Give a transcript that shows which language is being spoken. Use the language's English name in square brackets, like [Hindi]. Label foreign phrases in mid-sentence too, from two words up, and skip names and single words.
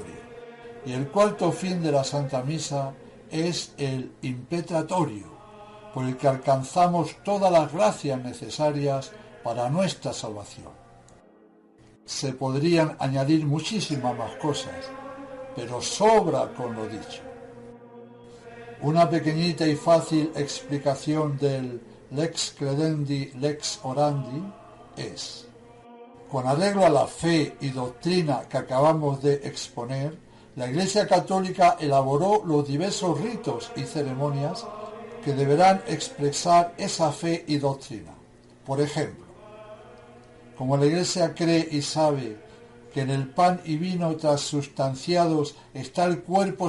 [Spanish] Y el cuarto fin de la Santa Misa es el impetratorio, por el que alcanzamos todas las gracias necesarias para nuestra salvación. Se podrían añadir muchísimas más cosas, pero sobra con lo dicho. Una pequeñita y fácil explicación del [Latin] lex credendi lex orandi [Spanish] es: con arreglo a la fe y doctrina que acabamos de exponer, la Iglesia Católica elaboró los diversos ritos y ceremonias que deberán expresar esa fe y doctrina. Por ejemplo, como la Iglesia cree y sabe que en el pan y vino transustanciados está el cuerpo,